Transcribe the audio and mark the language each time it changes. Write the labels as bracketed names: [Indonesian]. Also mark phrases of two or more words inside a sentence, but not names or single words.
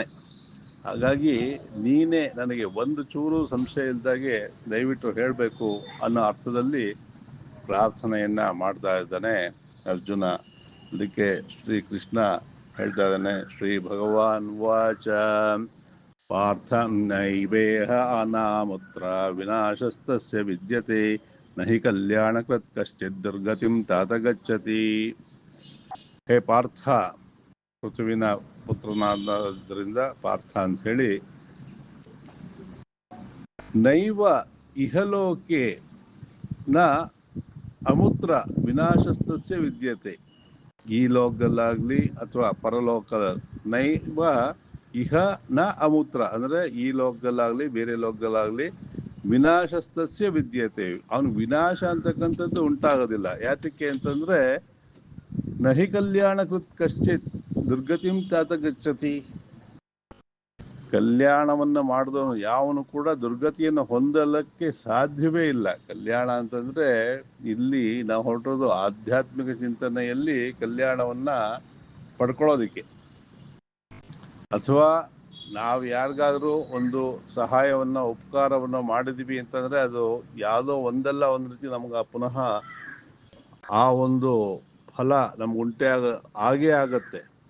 [Kannada] ಹಾಗಾಗಿ ನೀನೇ ನನಗೆ ಒಂದು ಚೂರು ಸಂಶಯ ಇಲ್ದಾಗೆ ದಯವಿಟ್ಟು ಹೇಳಬೇಕು ಅನ್ನೋ ಅರ್ಥದಲ್ಲಿ ಪ್ರಾರ್ಥನೆಯನ್ನ ಮಾಡ್ತಾ ಇದ್ದಾನೆ ಅರ್ಜುನ. ಅದಕ್ಕೆ ಶ್ರೀಕೃಷ್ಣ ಹೇಳ್ತಾ ಇದ್ದಾನೆ, [Sanskrit] ಶ್ರೀ ಭಗವಾನ್ ವಾಚ ಪಾರ್ಥಂ ನೈವೇಹ ಅನಾಮುತ್ರ ವಿನಾಶಸ್ತಸ್ಯ ವಿದ್ಯತೆ ನಹಿ ಕಲ್ಯಾಣಕೃತ್ ಕಶ್ಚಿತ್ ದುರ್ಗತಿಂ ತಾತ ಗಚ್ಚತಿ. [Kannada] ಹೇ ಪಾರ್ಥ, ಪೃಥುವಿನ ಪುತ್ರನಾದ್ದರಿಂದ ಪಾರ್ಥ ಅಂತ ಹೇಳಿ, [Sanskrit] ನೈವ ಇಹಲೋಕೆ ನ ಅಮುತ್ರ ವಿನಾಶಸ್ತಸ್ಯ ವಿದ್ಯತೆ. [Kannada] ಈ ಲೋಕದಲ್ಲಾಗ್ಲಿ ಅಥವಾ ಪರಲೋಕದ, [Sanskrit] ನೈವ ಇಹ ನ ಅಮೂತ್ರ [Kannada] ಅಂದ್ರೆ ಈ ಲೋಕದಲ್ಲಾಗ್ಲಿ ಬೇರೆ ಲೋಕದಲ್ಲಾಗ್ಲಿ [Sanskrit] ವಿನಾಶಸ್ತಸ್ಯ ವಿದ್ಯತೆ, [Kannada] ಅವನು ವಿನಾಶ ಅಂತಕ್ಕಂಥದ್ದು ಉಂಟಾಗೋದಿಲ್ಲ. ಯಾತಕ್ಕೆ ಅಂತಂದ್ರೆ [Sanskrit] ನಹಿ ಕಲ್ಯಾಣ ಕೃತ್ ಕಶ್ಚಿತ್ ದುರ್ಗತಿಂ ತಾತ ಗಚ್ಚತಿ. [Kannada] ಕಲ್ಯಾಣವನ್ನ ಮಾಡಿದವನು ಯಾವನು ಕೂಡ ದುರ್ಗತಿಯನ್ನು ಹೊಂದಲಕ್ಕೆ ಸಾಧ್ಯವೇ ಇಲ್ಲ. ಕಲ್ಯಾಣ ಅಂತಂದ್ರೆ ಇಲ್ಲಿ ನಾವು ಹೊರಟೋದು ಆಧ್ಯಾತ್ಮಿಕ ಚಿಂತನೆಯಲ್ಲಿ ಕಲ್ಯಾಣವನ್ನ ಪಡ್ಕೊಳ್ಳೋದಿಕ್ಕೆ. ಅಥವಾ ನಾವು ಯಾರಿಗಾದ್ರೂ ಒಂದು ಸಹಾಯವನ್ನ ಉಪಕಾರವನ್ನ ಮಾಡಿದ್ವಿ ಅಂತಂದ್ರೆ ಅದು ಯಾವುದೋ ಒಂದಲ್ಲ ಒಂದು ರೀತಿ ನಮ್ಗೆ ಪುನಃ ಆ ಒಂದು ಫಲ ನಮ್ಗೆ ಆಗೇ ಆಗತ್ತೆ.